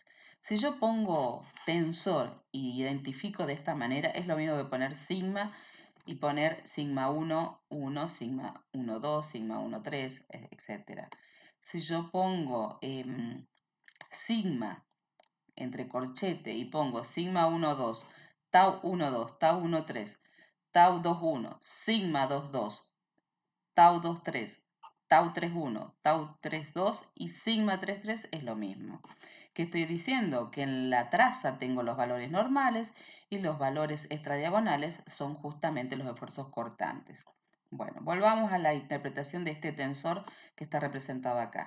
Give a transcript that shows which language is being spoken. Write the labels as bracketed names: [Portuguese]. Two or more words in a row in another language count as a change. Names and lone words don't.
[Spanish] Si yo pongo tensor y identifico de esta manera, es lo mismo que poner sigma y poner sigma 1, 1, sigma 1, 2, sigma 1, 3, etc. Si yo pongo sigma entre corchete y pongo sigma 1, 2, tau 1, 2, tau 1, 3, tau 2, 1, sigma 2, 2, tau 2, 3, tau 3, 1, tau 3, 2 y sigma 3, 3 es lo mismo. ¿Qué estoy diciendo? Que en la traza tengo los valores normales y los valores extradiagonales son justamente los esfuerzos cortantes. Bueno, volvamos a la interpretación de este tensor que está representado acá.